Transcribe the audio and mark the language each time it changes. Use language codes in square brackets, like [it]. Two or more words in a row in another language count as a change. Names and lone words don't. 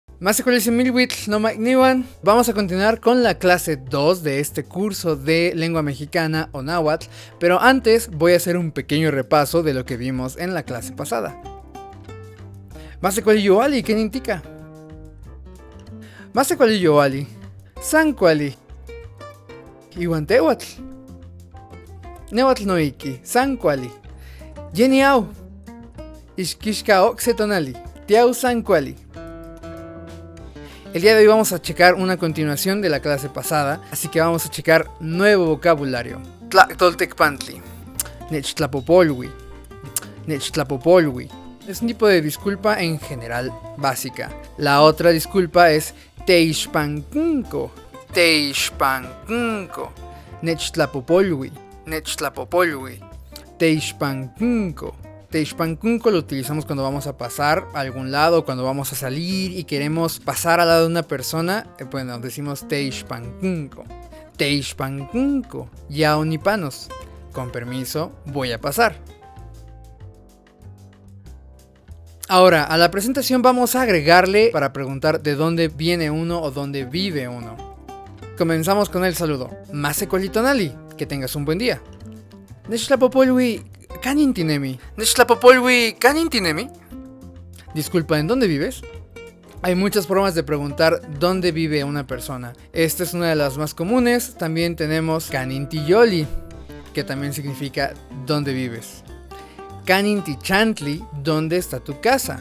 [nah] Masekualisimilwitl no Magniwan. [es] Vamos a continuar con la clase 2 de este curso de lengua mexicana o náhuatl, pero antes voy a hacer un pequeño repaso de lo que vimos en la clase pasada. Masekualiyoali, ¿qué indica? [nah] Masekualiyoali, Sankuali, Iwantehuatl, Nehuatl noiki, Sankuali, Yeniau, Ixquixca Oxetonali, Tiau Sankuali. [es] El día de hoy vamos a checar una continuación de la clase pasada, así que vamos a checar nuevo vocabulario. [nah] Tlachtoltecpantli, Nechtlapopolwi, Nechtlapopolwi. [es] Es un tipo de disculpa en general básica. La otra disculpa es [nah] Teixpankunko, Teixpankunko, Nechtlapopolwi, Nechtlapopolwi, Teixpankunko. [es] Teixpankunko lo utilizamos cuando vamos a pasar a algún lado, cuando vamos a salir y queremos pasar al lado de una persona, bueno, decimos Teixpankunko. [nah] Teixpankunko, yaonipanos. [es] Con permiso, voy a pasar. Ahora, a la presentación vamos a agregarle para preguntar de dónde viene uno o dónde vive uno. Comenzamos con el saludo. Masekualitonali, que tengas un buen día. [nah] Nechtlapopolwi kanintinemi. Nechtlapopolwi kanintinemi. [es] Disculpa, ¿en dónde vives? Hay muchas formas de preguntar dónde vive una persona. Esta es una de las más comunes. También tenemos kanintiyoli, que también significa dónde vives. Kanintichantli, ¿dónde está tu casa?